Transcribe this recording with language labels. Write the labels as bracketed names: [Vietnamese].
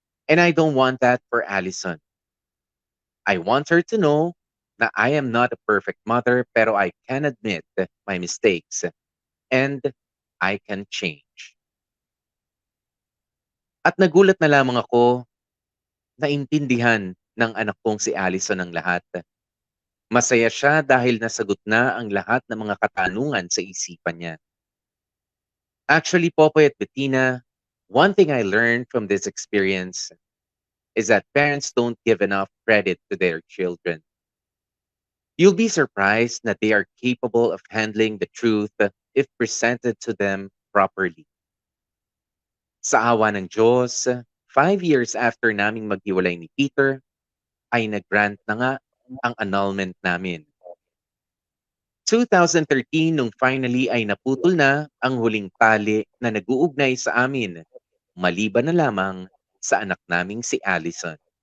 [English] And I don't want that for Allison. I want her to know na I am not a perfect mother pero I can admit my mistakes and I can change. [Filipino] At nagulat na lamang ako na intindihan ng anak kong si Allison ang lahat. Masaya siya dahil nasagot na ang lahat ng mga katanungan sa isipan niya. [English] Actually, Popoy at Bettina, one thing I learned from this experience is that parents don't give enough credit to their children. You'll be surprised that they are capable of handling the truth if presented to them properly. [Filipino] Sa awa ng Diyos, 5 years after naming maghiwalay ni Peter, ay nag-grant na nga ang annulment namin. 2013 nung finally ay naputol na ang huling tali na nag-uugnay sa amin, maliban na lamang sa anak naming si Allison.